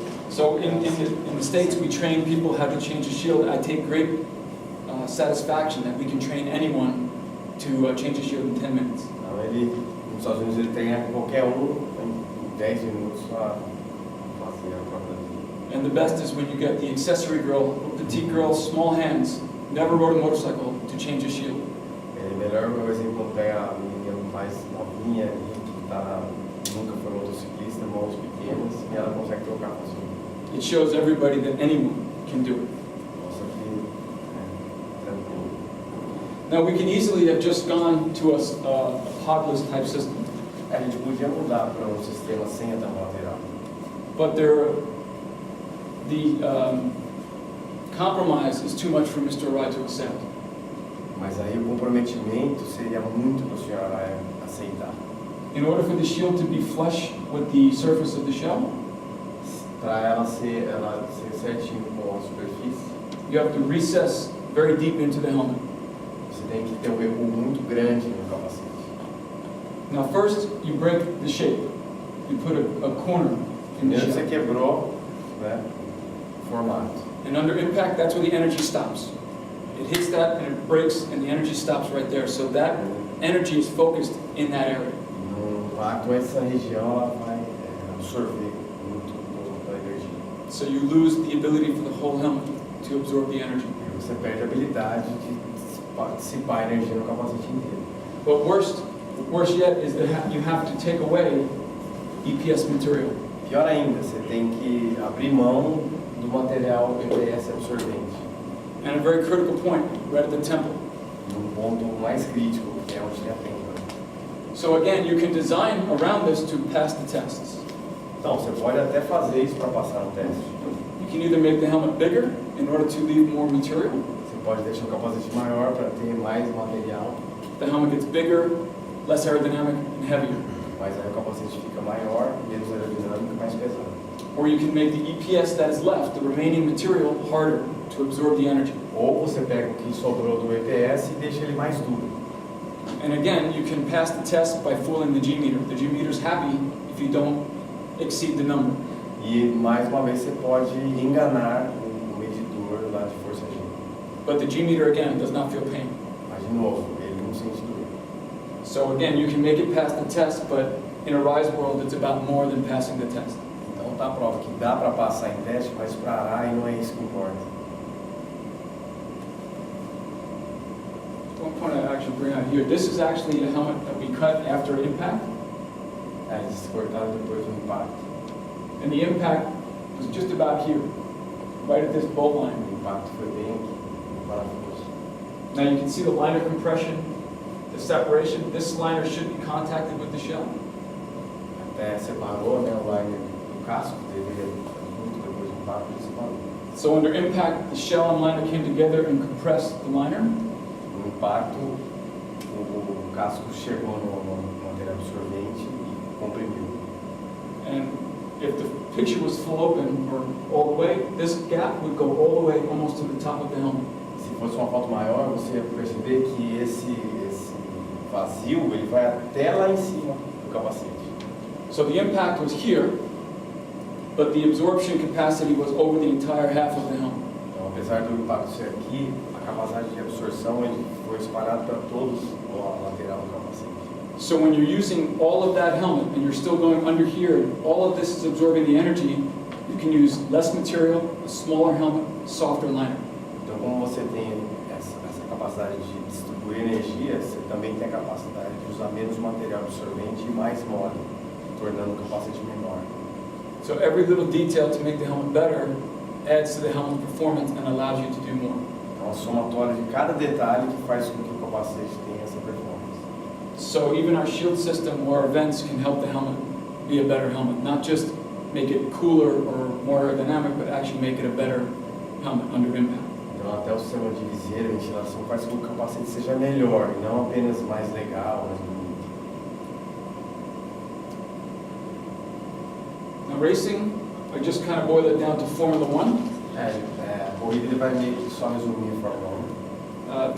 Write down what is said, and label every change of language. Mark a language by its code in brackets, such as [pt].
[en] So in the States, we train people how to change a shield. I take great satisfaction that we can train anyone to change a shield in 10 minutes. [pt] Então nos Estados Unidos ele treina qualquer em 10 minutos a fazer a própria vida. [en] And the best is when you get the accessory girl, petite girl, small hands, never rode a motorcycle, to change a shield. [pt] É melhor, por exemplo, quando pega a menina mais novinha ali, que nunca foi motociclista, mãos pequenas, e ela consegue trocar com a [en] It shows everybody that anyone can do it. [pt] Nossa, que tranquilo. [en] Now we can easily have just gone to a podless type system, [pt] A gente podia mudar para um sistema sem a tampa lateral. [en] but the compromise is too much for Mr. Arai to accept. [pt] Mas aí o comprometimento seria muito para o senhor aceitar. [en] In order for the shield to be flush with the surface of the shell, [pt] Para ela ser certinho com a superfície, [en] you have to recess very deep into the helmet. [pt] você tem que ter um recuo muito grande no capacete. [en] Now first, you break the shape. You put a corner in the [pt] Primeiro você [en] shell. [pt] quebrou, né, o formato. [en] And under impact, that's where the energy stops. It hits that and it breaks and the energy stops right there. So that energy is focused in that area. [pt] No impacto, essa região ela vai absorver muito da energia. [en] So you lose the ability for the whole helmet to absorb the energy. [pt] E você perde a habilidade de dissipar a energia no capacete inteiro. [en] But worse yet is that you have to take away EPS material. [pt] Pior ainda, você tem que abrir mão do material EPS absorvente. [en] And a very critical point, right at the temple. [pt] Num ponto mais crítico, que é onde tem a têmpora. [en] So again, you can design around this to pass the tests. [pt] Então, você pode até fazer isso para passar no teste. [en] You can either make the helmet bigger in order to leave more material, [pt] Você pode deixar o capacete maior para ter mais material, [en] The helmet gets bigger, less aerodynamic, and heavier. [pt] mas aí o capacete fica maior, menos aerodinâmico e mais pesado. [en] Or you can make the EPS that is left, the remaining material, harder to absorb the energy. [pt] Ou você pega o que sobrou do EPS e deixa ele mais duro. [en] And again, you can pass the test by fooling the G-meter. The G-meter is happy if you don't exceed the number. [pt] E mais uma vez você pode enganar o medidor lá de força G. [en] But the G-meter, again, does not feel pain. [pt] Mas de novo, ele não sente dor. [en] So again, you can make it past the test, but in Arai's world, it's about more than passing the test. [pt] Então tá a prova que dá para passar em teste, mas para Arai não é isso que importa. [en] One point I actually bring out here, this is actually a helmet that we cut after impact, [pt] Eles cortaram depois do impacto. [en] and the impact was just about here, right at this bolt line. [pt] O impacto foi bem aqui, no parafuso. [en] Now you can see the liner compression, the separation. This liner should be contacted with the shell. [pt] Até separou, né, o liner do casco, deveria muito depois do impacto, ele separou. [en] So under impact, the shell and liner came together and compressed the liner. [pt] No impacto, o casco chegou no material absorvente e comprimiu. [en] And if the picture was full open or all the way, this gap would go all the way almost to the top of the helmet. [pt] Se fosse uma foto maior, você ia perceber que esse vazio ele vai até lá em cima do capacete. [en] So the impact was here, but the absorption capacity was over the entire half of the helmet. [pt] Então, apesar do impacto ser aqui, a capacidade de absorção ele foi espalhado para todos a lateral do capacete. [en] So when you're using all of that helmet and you're still going under here, and all of this is absorbing the energy, you can use less material, a smaller helmet, softer liner. [pt] Então, como você tem essa capacidade de distribuir energia, você também tem a capacidade de usar menos material absorvente e mais mole, tornando o capacete menor. [en] So every little detail to make the helmet better adds to the helmet's performance and allows you to do more. [pt] Então, a somatória de cada detalhe que faz com que o capacete tenha essa performance. [en] So even our shield system or our vents can help the helmet be a better helmet, not just make it cooler or more aerodynamic, but actually make it a better helmet under impact. [pt] Então, até o sistema de viseira e ventilação faz com que o capacete seja melhor, e não apenas mais legal, mais bonito. [en] Now racing, I just kind of boil it down to Formula One. [pt] A corrida ele vai meio que só resumir a Fórmula